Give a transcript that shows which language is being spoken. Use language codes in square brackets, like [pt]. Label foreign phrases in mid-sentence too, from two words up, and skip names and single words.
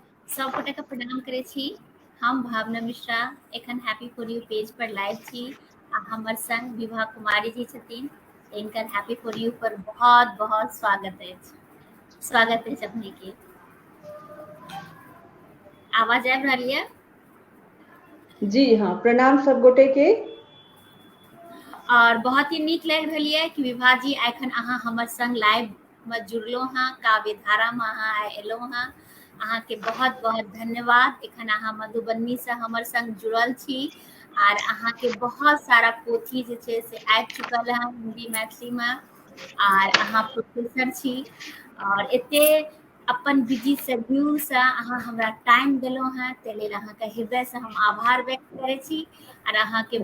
[mai] सब गोटे के प्रणाम करे छी। हम भावना मिश्रा एखन हैप्पी फॉर यू पेज पर लाइव छी आ हमर संग विभा कुमारी जी छथिन। इनकर हैप्पी फॉर यू पर बहुत बहुत स्वागत है अपने के। आवाज आबि रहल यऽ? जी हाँ, प्रणाम सब गोटे के। और बहुत ही नीक लागि रहल यऽ कि विभा जी एखन अहाँ हमर संग लाइव में जुड़लहुँ हाँ, काव्य धारा में अहाँ आइ एलहुँ हाँ। अहाँ के बहुत बहुत धन्यवाद। एखन अहाँ मधुबनी से हमर संग जुड़ल छी आर अहाँ के बहुत सारा पोथी जे छै से आबि चुकल है हिंदी मैथिली में आर अहाँ प्रोफेसर छी और एते अपन [en] busy schedule [mai] से अहाँ हमरा टाइम देलहुँ हैं, ताहि लेल अहाँके हृदय से हम आभार व्यक्त करै छी और अहाँ के